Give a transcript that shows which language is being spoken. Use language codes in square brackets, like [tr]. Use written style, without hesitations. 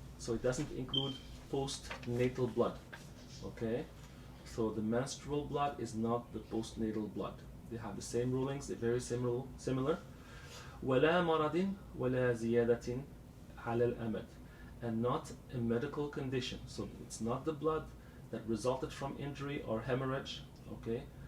[en] So it doesn't include postnatal blood. Okay? So the menstrual blood is not the postnatal blood. They have the same rulings, they're very similar. [ar] ولا مرض ولا زيادة على الأمد. [en] And not a medical condition. So it's not the blood that resulted from injury or hemorrhage. Okay?